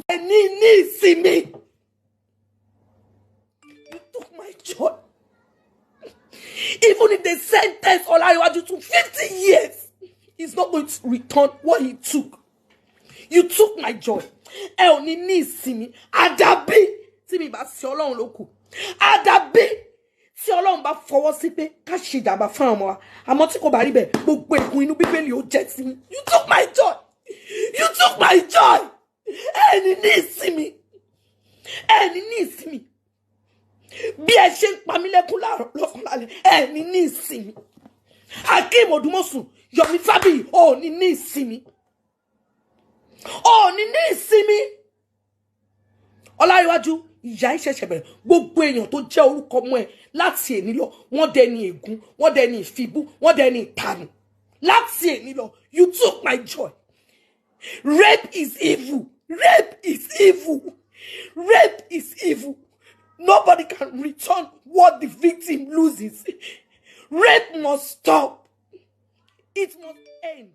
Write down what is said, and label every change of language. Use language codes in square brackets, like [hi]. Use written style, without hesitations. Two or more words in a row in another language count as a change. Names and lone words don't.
[en] See me. You took my joy. Even if they sentence Olariwaju to 50 years, he's not going to return what he took. You took my joy. See me. Adabi. See me, but [yo] si Ọlọ́run ló kù. Adabi. Si Ọlọ́run bá fọwọ́ sí pé ká ṣe ìjàmbá fún ọmọ wa. Àmọ́ tí kò bá rí bẹ́ẹ̀, gbogbo ègún inú Bíbélì ó jẹ́ sí mi. [en] You took my joy. You took my joy. See me. See me. [yo] Bí ẹ ṣe ń pa mí lẹ́kún lọ́kàn lálẹ́. [en] See me. Akim Odumosu, Yomi Fabi, see me. See me. Olariwaju, [yo] ìyà ìṣẹ̀ṣẹ̀ bẹ̀rẹ̀. Gbogbo èèyàn tó jẹ́ orúkọ mọ́ ẹ láti èní lọ, wọ́n dẹni ègún, wọ́n dẹni ìfibú, wọ́n dẹni ìtanù. [en] Last year, you took my joy. Rape is evil. Rape is evil. Rape is evil. Nobody can return what the victim loses. Rape must stop. It must end.